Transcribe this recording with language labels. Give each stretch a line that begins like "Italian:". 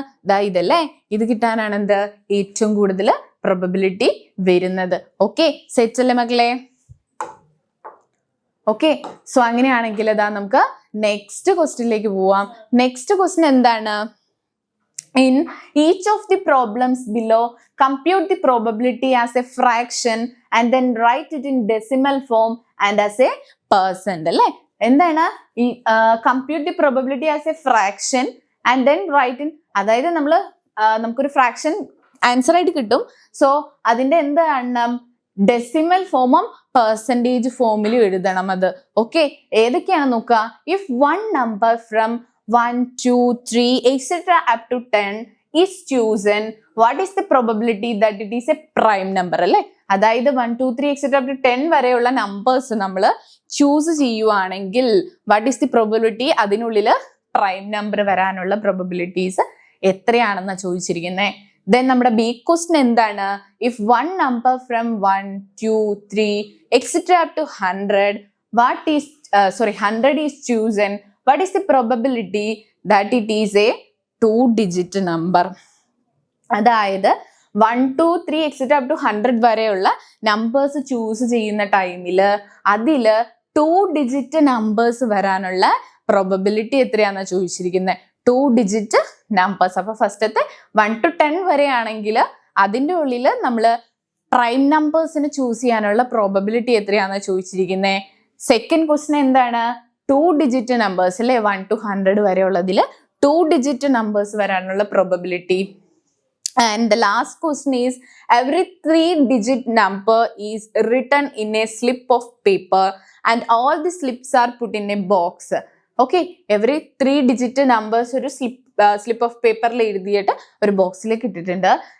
Malayalam: ദാ ഇതല്ലേ, ഇത് കിട്ടാനാണ് എന്ത് ഏറ്റവും കൂടുതൽ പ്രോബബിലിറ്റി വരുന്നത്. ഓക്കെ, സെറ്റ് അല്ലേ മക്കളെ? ഓക്കെ, സോ അങ്ങനെയാണെങ്കിൽ അതാ നമുക്ക് നെക്സ്റ്റ് ക്വസ്റ്റ്യനിലേക്ക് പോവാം. നെക്സ്റ്റ് ക്വസ്റ്റ്യൻ എന്താണ്?
English: In each of the problems below, compute the probability as a fraction and then write it in decimal form and as a percent.
Malayalam: അല്ലേ, എന്താണ് ഈ
English: compute the probability as a fraction and then write in,
Malayalam: അതായത് നമുക്കൊരു fraction answer ആയിട്ട് കിട്ടും. So അതിന്റെ എന്ത് കാണണം? ഡെസിമൽ ഫോമും പെർസെൻറ്റേജ് ഫോമിലും എഴുതണം അത്. ഓക്കെ, ഏതൊക്കെയാണ് നോക്കുക.
English: If one number from 1, 2, 3, etc. up to 10 is chosen, what is the probability that it is a prime number?
Malayalam: അല്ലേ, അതായത് 1, 2, 3, etc. up to 10 വരെയുള്ള നമ്പേഴ്സ് നമ്മൾ ചൂസ് ചെയ്യുവാണെങ്കിൽ
English: what is the probability?
Malayalam: അതിനുള്ളിൽ പ്രൈം നമ്പർ വരാനുള്ള probabilities എത്രയാണെന്ന് ചോദിച്ചിരിക്കുന്നത്. Then നമ്മുടെ ബി ക്വസ്റ്റ്യൻ എന്താണ്?
English: If one number from 1, 2, 3, etc. up to 100 is chosen, what is the probability that it is a 2-digit number?
Malayalam: അതായത് 1, 2, 3, etc. up to 100 വരെയുള്ള numbers choose ചെയ്യുന്ന ടൈമിൽ അതിൽ 2-digit നമ്പേഴ്സ് വരാനുള്ള പ്രോബബിലിറ്റി എത്രയാണെന്ന് ചോദിച്ചിരിക്കുന്നത്. 2-digit numbers. അപ്പൊ ഫസ്റ്റത്തെ 1 to 10 വരെയാണെങ്കിൽ അതിൻ്റെ ഉള്ളിൽ നമ്മൾ പ്രൈം നമ്പേഴ്സിന് ചൂസ് ചെയ്യാനുള്ള പ്രോബബിലിറ്റി എത്രയാണെന്ന് ചോദിച്ചിരിക്കുന്നത്. സെക്കൻഡ് ക്വസ്റ്റ്യൻ എന്താണ്? 2-digit നമ്പേഴ്സ് അല്ലേ, 1 to 100 വരെയുള്ളതിൽ 2-digit നമ്പേഴ്സ് വരാനുള്ള probability.
English: And the last question is, every 3-digit number is written in a slip of paper and all the slips are put in a box.
Malayalam: Okay,
English: every 3-digit numbers
Malayalam: ഒരു slip of paperൽ എഴുതിയിട്ട് ഒരു ബോക്സിലേക്ക് ഇട്ടിട്ടുണ്ട്.